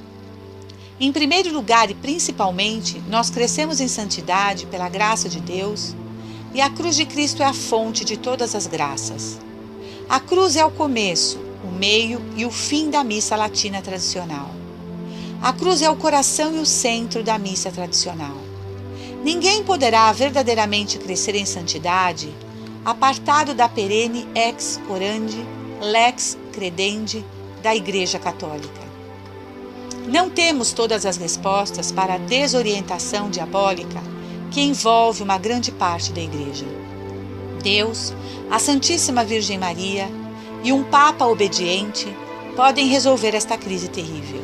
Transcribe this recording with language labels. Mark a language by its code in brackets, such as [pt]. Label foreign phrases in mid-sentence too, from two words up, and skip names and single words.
[pt] Em primeiro lugar e principalmente, nós crescemos em santidade pela graça de Deus, e a cruz de Cristo é a fonte de todas as graças. A cruz é o começo, o meio e o fim da missa latina tradicional. A cruz é o coração e o centro da missa tradicional. Ninguém poderá verdadeiramente crescer em santidade apartado da perene [la] ex orandi, lex credendi [pt] da Igreja Católica. Não temos todas as respostas para a desorientação diabólica que envolve uma grande parte da Igreja. Deus, a Santíssima Virgem Maria e um Papa obediente podem resolver esta crise terrível.